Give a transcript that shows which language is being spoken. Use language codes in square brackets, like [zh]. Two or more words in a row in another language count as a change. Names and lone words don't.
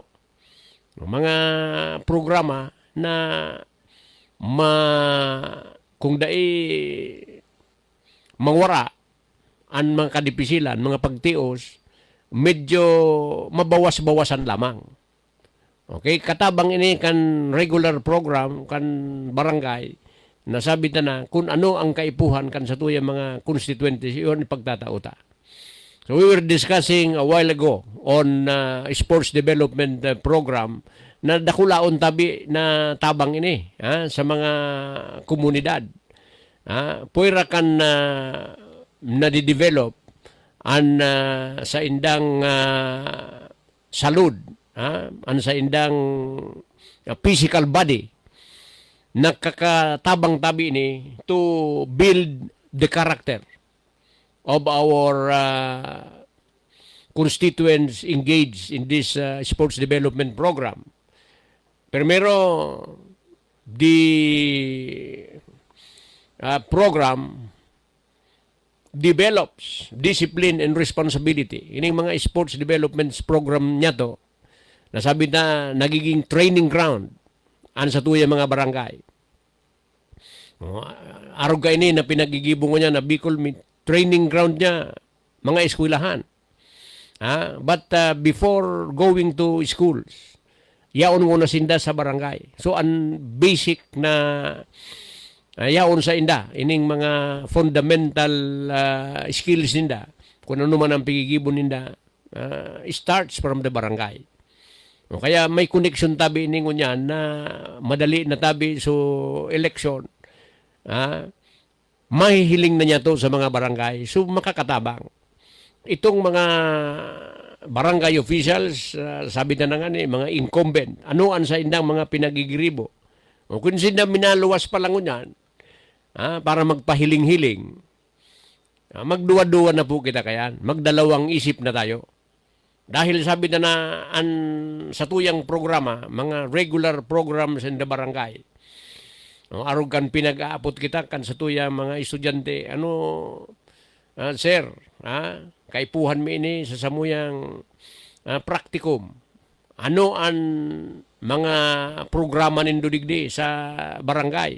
[bik] Mga programa na kung dai mangwara ang mga kadipisilan, mga pagtios, medyo mabawas-bawasan lamang. Okay, katabang ini kan regular program kan barangay. Nasabi na kung ano ang kaipuhan kan sa tuyang mga constituentes, yun ipagtatauta. [en] So we were discussing a while ago on sports development program [bik] na dakulaon tabi na tabang ini sa mga komunidad. Puwera kan nadidevelop sa indang salud, sa indang [en] physical body, [bik] nakakatabang tabi ni [en] to build the character of our constituents engaged in this sports development program. Primero, the program develops discipline and responsibility. [bik] Ining mga [en] sports development program [bik] niya to, nasabi na nagiging training ground an sa tuyang mga barangay. Arog ka ini na pinagigibong niya na Bicol [en] training ground [bik] niya, mga eskwelahan. [en] But before going to schools, [bik] yaon mo na sinda sa barangay. So, ang basic na yaon sa inda, ining mga [en] fundamental skills [bik] ninda, kung ano man ang pagigibon ninda, [en] starts from the barangay. [bik] Kaya may connection tabi ningo niyan na madali na tabi so election. Mahihiling na niya to sa mga barangay. So makakatabang. Itong mga [en] barangay officials, [bik] sabi na nga ni, mga incumbent, anoan sa indang mga pinagigiribo. O kung sila minaluwas pa lang yan, para magpahiling-hiling, magduwa-duwa na po kita kayan. [tl] Magdalawang isip na tayo. [bik] Dahil sabi na sa tuyang programa, mga [en] regular programs in the barangay, [bik] arog kan pinag-aapot kita kan sa tuyang mga estudyante, sir, kaipuhan mi ini sa samuyang praktikum. Ano ang mga programa nindo digdi sa barangay?